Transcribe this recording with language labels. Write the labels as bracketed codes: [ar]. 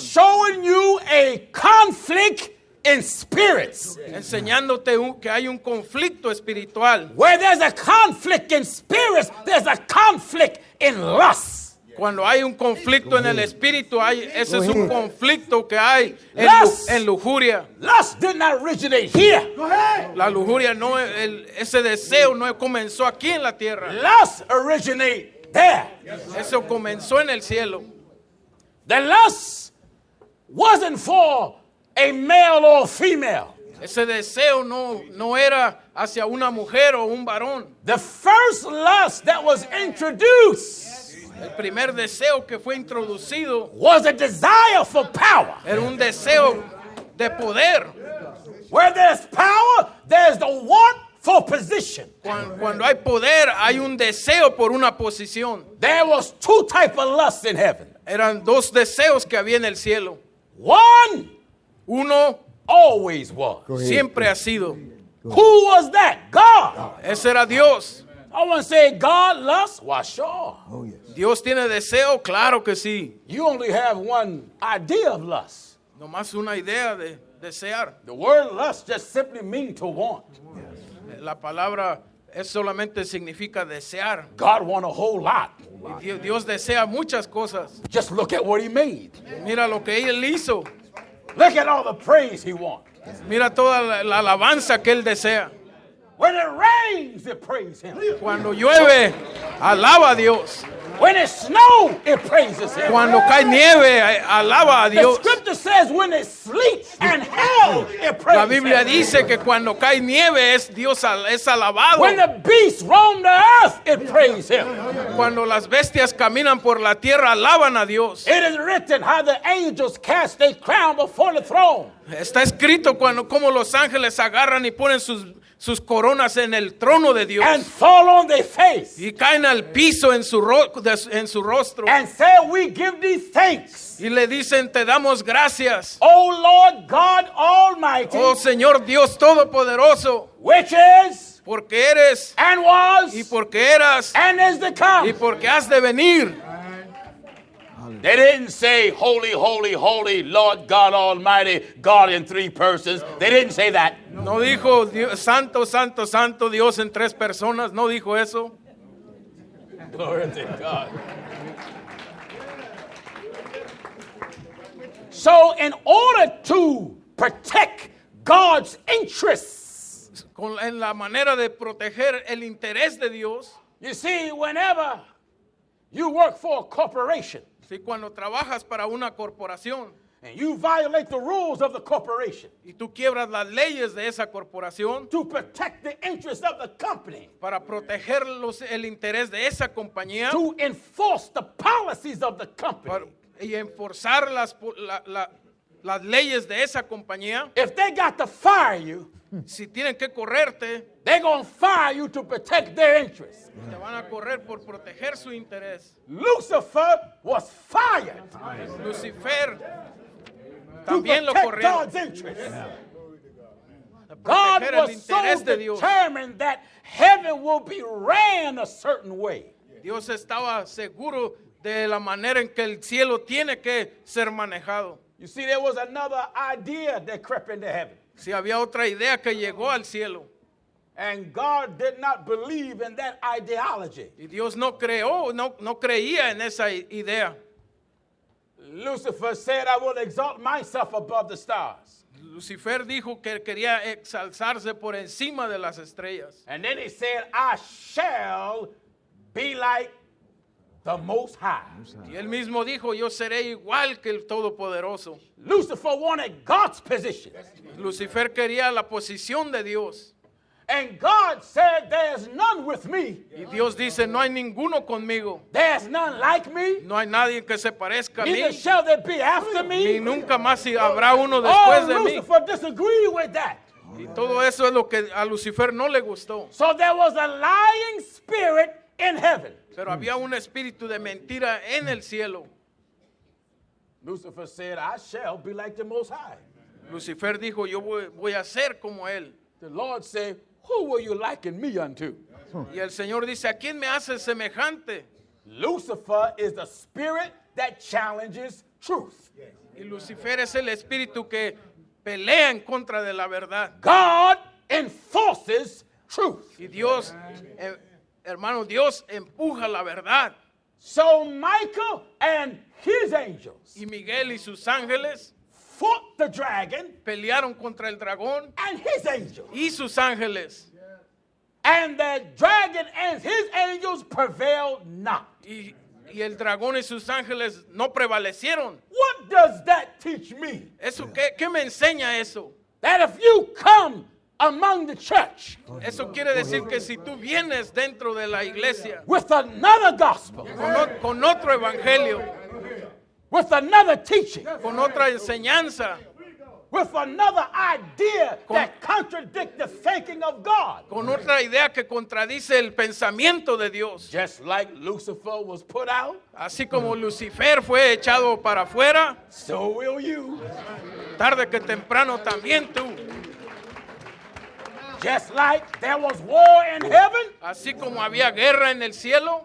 [en] Showing you a conflict in spirits. [es] Enseñándote que hay un conflicto espiritual. [en] Where there's a conflict in spirits, there's a conflict in lust. [es] Cuando hay un conflicto en el espíritu, ese es un conflicto que hay [en] Lust. [es] en lujuria. [en] Lust did not originate here. [es] La lujuria ese deseo no comenzó aquí en la tierra. [en] Lust originate there. [es] Eso comenzó en el cielo. [en] The lust wasn't for a male or female. [es] Ese deseo no era hacia una mujer o un varón. [en] The first lust that was introduced [es] El primer deseo que fue introducido [en] was a desire for power. [es] era un deseo de poder. [en] Where there's power, there's the want for position. [es] Cuando hay poder, hay un deseo por una posición. [en] There was two types of lust in heaven. [es] Eran dos deseos que había en el cielo. [en] One [es] Uno [en] always was. [es] siempre ha sido. [en] Who was that? God. [es] Ese era Dios. [en] I want to say God lust. Why, sure. [es] Dios tiene deseo, claro que sí. [en] You only have one idea of lust. [es] Nomás una idea de desear. [en] The word lust just simply means to want. [es] La palabra solamente significa desear. [en] God want a whole lot. [es] Y Dios desea muchas cosas. [en] Just look at what he made. [es] Mira lo que Él hizo. [en] Look at all the praise he wants. [es] Mira toda la alabanza que él desea. [en] When it rains, it praise him. [es] Cuando llueve, alaba a Dios. [en] When it snows, it praises him. [es] Cuando cae nieve, alaba a [en] The [es] Dios. [en] scripture says when it sleets and hail, it praises [es] La Biblia [en] him. [es] dice que cuando cae nieve es Dios es alabado. [en] When the beasts roam the earth, it praises him. [es] Cuando las bestias caminan por la tierra, alaban a Dios. [en] It is written how the angels cast a crown before the throne. [es] Está escrito como los ángeles agarran y ponen sus coronas en el trono de Dios. [en] And fall on their face. [es] Y caen al piso en su rostro. [en] And say, we give thee thanks. [es] Y le dicen, te damos gracias. [en] O Lord God Almighty, [es] Oh Señor Dios Todopoderoso, [en] which is, [es] porque eres [en] and was, [es] y porque eras [en] and is to come. [es] y porque has de venir. [en] They didn't say, holy, holy, holy, Lord God Almighty, God in three persons. They didn't say that. [es] No dijo Dios, santo, santo, santo Dios en tres personas. No dijo eso. [en] Glory to God. So in order to protect God's interests, [es] En la manera de proteger el interés de Dios. [en] you see, whenever you work for a corporation [es] Si cuando trabajas para una corporación [en] and you violate the rules of the corporation [es] y tú quiebras las leyes de esa corporación [en] to protect the interests of the company, [es] para proteger el interés de esa compañía [en] to enforce the policies of the company, [es] y enforzar las leyes de esa compañía, [en] if they got to fire you, [es] si tienen que correrte, [en] they're going to fire you to protect their interests. [es] te van a correr por proteger su interés. [en] Lucifer was fired [es] Lucifer [en] to [es] también lo [en] protect [es] corrieron. [en] God's interests. [es] Para [en] God [es] proteger el [en] was so [es] interés de Dios. [en] determined that heaven will be ran a certain way. [es] Dios estaba seguro de la manera en que el cielo tiene que ser manejado. [en] You see, there was another idea that crept into heaven. [es] Si había otra idea que llegó al cielo [en] And God did not believe in that ideology. [es] y Dios no creía en esa idea. [en] Lucifer said, I will exalt myself above the stars. [es] Lucifer dijo que quería exalzarse por encima de las estrellas. [en] And then he said, I shall be like the Most High. [es] Y él mismo dijo, yo seré igual que el Todopoderoso. [en] Lucifer wanted God's position. [es] Lucifer quería la posición de Dios. [en] And God said, there's none with me. [es] Y Dios dice, no hay ninguno conmigo. [en] There's none like me. [es] No hay nadie que se parezca a [en] Neither [es] mí. [en] shall there be after [es] Ni nunca más habrá uno después de mí. [en] Lucifer disagreed with that. [es] Y todo eso es lo que a Lucifer no le gustó. [en] So there was a lying spirit in heaven. [es] Pero había un espíritu de mentira en el cielo. [en] Lucifer said, I shall be like the Most High. [es] Lucifer dijo, yo voy a ser como él. [en] The Lord said, who will you liken me unto? [es] Y el Señor dice, ¿a quién me hace semejante? [en] Lucifer is the spirit that challenges truth. [es] Y Lucifer es el espíritu que pelea en contra de la verdad. [en] God enforces truth. [es] Y Dios, hermano, Dios empuja la verdad. [en] So Michael and his angels [es] Y Miguel y sus ángeles [en] fought the dragon [es] pelearon contra el dragón [en] and his angels. [es] y sus ángeles. [en] And the dragon and his angels prevailed not. [es] Y el dragón y sus ángeles no prevalecieron. [en] What does that teach me? [es] ¿Eso qué me enseña eso? [en] That if you come among the church [es] Eso quiere decir que si tú vienes dentro de la iglesia [en] with another gospel, [es] con otro evangelio, [en] with another teaching, [es] con otra enseñanza, [en] with another idea that contradicts the thinking of God, [es] con otra idea que contradice el pensamiento de Dios, [en] just like Lucifer was put out, [es] así como Lucifer fue echado para afuera, [en] so will you. [es] tarde que temprano también tú. [en] Just like there was war in heaven, [es] Así como había guerra en el cielo,